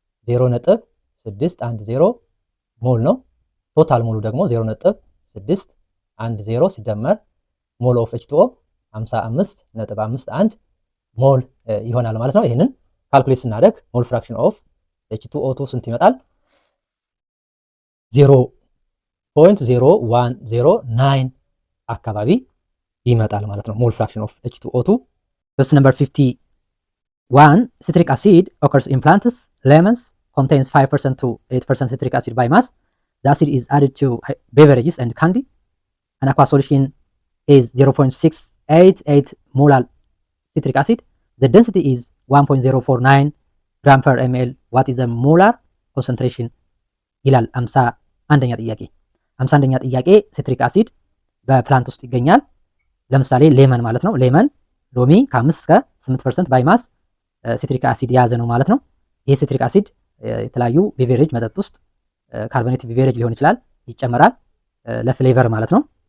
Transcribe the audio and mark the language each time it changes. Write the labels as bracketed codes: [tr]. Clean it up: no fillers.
[am] 0.610 ሞል ነው። ቶታል ሞሉ ደግሞ 0.610 ሲደመር ሞል ኦፍ H2O 55.51 ሞል ይሆናል ማለት ነው። ይህንን ካልኩሌት ስናደርግ ሞል ፍራክሽን ኦፍ H2O2 ስንት ይመጣል? 0.01009 አካባቢ ይመጣል ማለት ነው። ሞል ፍራክሽን ኦፍ H2O2። [en] Question number 51. Citric acid occurs in plants. Lemons contains 5% to 8% citric acid by mass. The acid is added to beverages and candy. An aqua solution is 0.688 molar citric acid. The density is 1.049 gram per ml. What is the molar concentration? [am] ይላል 51ኛ ጥያቄ። 51ኛ ጥያቄ ሲትሪክ አሲድ በፕላንት ውስጥ ይገኛል። ለምሳሌ ሌመን ማለት ነው። ሌመን ሎሚ ከ5 እስከ 8% ባይ ማስ ሲትሪክ አሲድ የያዘ ነው ማለት ነው። ይሄ ሲትሪክ አሲድ የተለያዩ ቤቨሬጅ መጠጥ ውስጥ ካርቦኔት ቤቨሬጅ ሊሆን ይችላል ይጨመራል ለፍሌቨር ማለት ነው።